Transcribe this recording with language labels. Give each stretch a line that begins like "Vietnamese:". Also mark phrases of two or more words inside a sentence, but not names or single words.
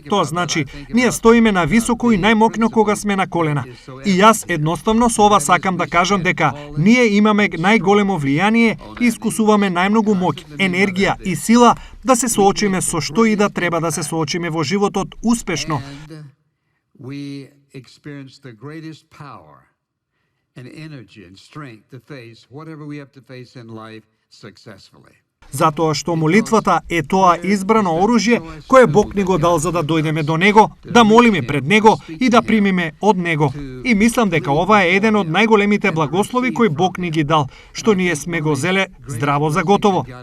Macedonian: Тоа значи, ние стоиме на високо и најмокно кога сме на колена. И јас едноставно со ова сакам да кажам дека ние имаме најголемо влијание и искусуваме најмногу моќ, енергија и сила да се соочиме со што и да треба да се соочиме во животот успешно.
English: We experience the greatest power and energy and strength to face whatever we have to face in life successfully.
Macedonian: Затоа што молитвата е тоа избрано оружје кое Бог ни го дал за да дојдеме до Него, да молиме пред Него и да примиме од Него. И мислам дека ова е еден од најголемите благослови кои Бог ни ги дал, што ние сме го зеле здраво за готово.